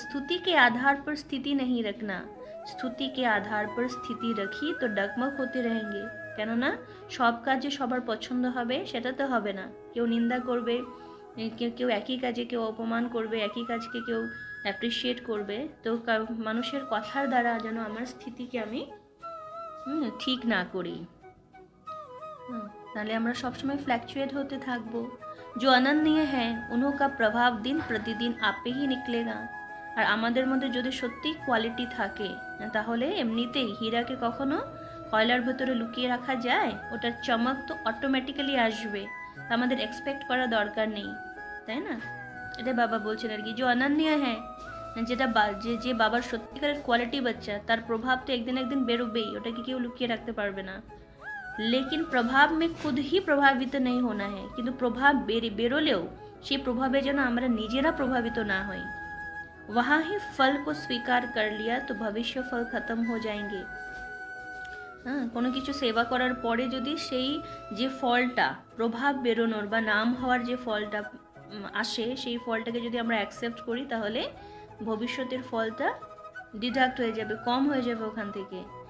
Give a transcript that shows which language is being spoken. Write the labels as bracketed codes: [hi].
[hi] स्तुति के आधार पर स्थिति नहीं रखना, स्तुति के आधार पर स्थिति रखी तो डगमग होते रहेंगे। [bn] কেননা সব কাজ যে সবার পছন্দ হবে সেটা তো হবে না, কেউ নিন্দা করবে, কেউ একই কাজে কেউ অপমান করবে, একই কাজকে কেউ অ্যাপ্রিসিয়েট করবে। তো মানুষের কথার দ্বারা যেন আমার স্থিতিকে আমি ঠিক না করি, তাহলে আমরা সবসময় ফ্ল্যাকচুয়েট হতে থাকবো। [hi] जो अनन्य है उन्हों का प्रभाव दिन प्रतिदिन आपे ही निकलेगा। [bn] আর আমাদের মধ্যে যদি সত্যি কোয়ালিটি থাকে তাহলে এমনিতেই হীরাকে কখনো কয়লার ভেতরে লুকিয়ে রাখা যায়, ওটার চমক তো অটোমেটিক্যালি আসবে, তা আমাদের এক্সপেক্ট করা দরকার নেই, তাই না? এটা বাবা বলছেন আর কি। যে অনন্য হ্যাঁ, যেটা যে বাবার সত্যিকারের কোয়ালিটি বাচ্চা, তার প্রভাব তো একদিন একদিন বেরোবেই, ওটাকে কেউ লুকিয়ে রাখতে পারবে না। [hi] लेकिन प्रभाव में खुद ही प्रभावित नहीं होना है, [bn] কিন্তু প্রভাব বেরোলেও সেই প্রভাবে যেন আমরা নিজেরা প্রভাবিত না হই। [hi] वहाँ ही फल को स्वीकार कर लिया तो भविष्य फल खत्म हो जाएंगे। [bn] হ্যাঁ, কোনো কিছু সেবা করার পরে যদি সেই যে ফলটা প্রভাব বেরোনোর বা নাম হওয়ার যে ফলটা আসে, সেই ফলটাকে যদি আমরা অ্যাকসেপ্ট করি তাহলে ভবিষ্যতের ফলটা ডিডাক্ট হয়ে যাবে, কম হয়ে যাবে ওখান থেকে।